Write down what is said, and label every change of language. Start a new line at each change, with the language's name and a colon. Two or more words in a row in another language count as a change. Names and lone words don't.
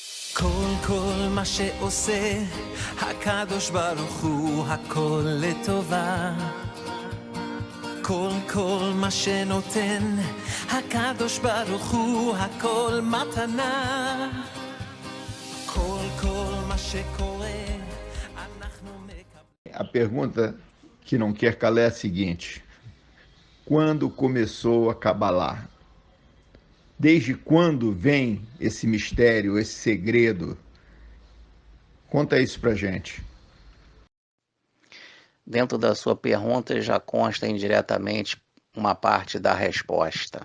Hebrew: כל מה שעושה הקדוש ברוך הוא הכל לטובה. כל מה שנותן הקדוש ברוך הוא הכל מתנה. כל מה שקורה אנחנו מקבלים.
Portuguese: A pergunta que não quer calar é a seguinte: quando começou a Cabalá? Desde quando vem esse mistério, esse segredo? Conta isso pra gente. Dentro da sua pergunta já consta indiretamente uma parte da resposta.